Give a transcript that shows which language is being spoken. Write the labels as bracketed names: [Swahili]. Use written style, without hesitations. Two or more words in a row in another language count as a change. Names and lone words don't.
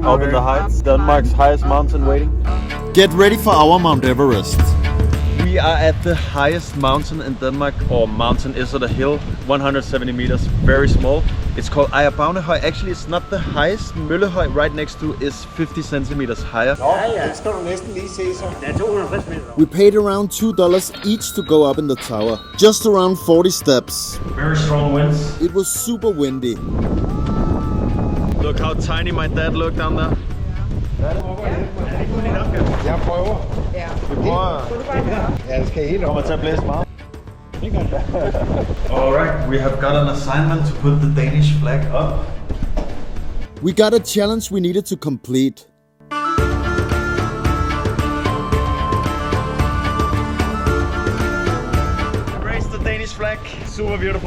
[English] Up in the heights, Denmark's highest mountain waiting. Get ready for our Mount Everest. We are at the highest mountain in Denmark, or mountain is it a hill, 170 meters, very small. It's called Ejerbavnehøj. Actually, it's not the highest. Møllehøj right next to is 50 centimeters higher. [Danish] Ja, det skal du næsten lige se så. Det er 250 meter. [English] We paid around $2 each to go up in the tower. Just around 40 steps. Very strong winds. It was super windy. Look how tiny my dad looked down there. [Danish] Jeg prøver. Ja. Vi prøver. Ja, det skal helt Kommer til at blæse meget. [English] Alright, we have got an assignment to put the Danish flag up. We got a challenge we needed to complete. Raise the Danish flag. super beautiful.